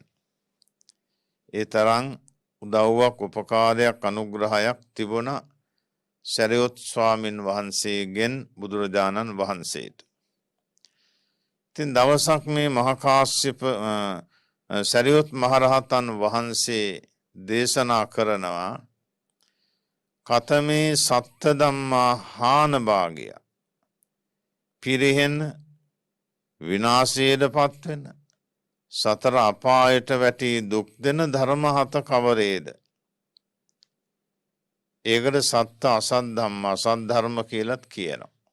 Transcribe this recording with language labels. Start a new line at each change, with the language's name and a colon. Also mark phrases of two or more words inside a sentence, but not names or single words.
Sinhala: ඒ තරම් උදව්වක්, උපකාරයක්, අනුග්‍රහයක් තිබුණා සරියුත් ස්වාමීන් වහන්සේගෙන් බුදුරජාණන් වහන්සේට. ඉතින් දවසක් මේ මහා කාශ්‍යප සරියුත් මහරහතන් වහන්සේ දේශනා කරනවා
Pali: කතමේ සත්ත ධම්මා හාන භාගය.
Sinhala: පිරිහෙන විනාශයට පත්වෙන සතර අපායට වැටි දුක් දෙන ධර්ම 7 කවරේද? ඒකට
Pali: සත්ත අසත් ධම්ම
Sinhala: අසත් ධර්ම කියලත් කියනවා.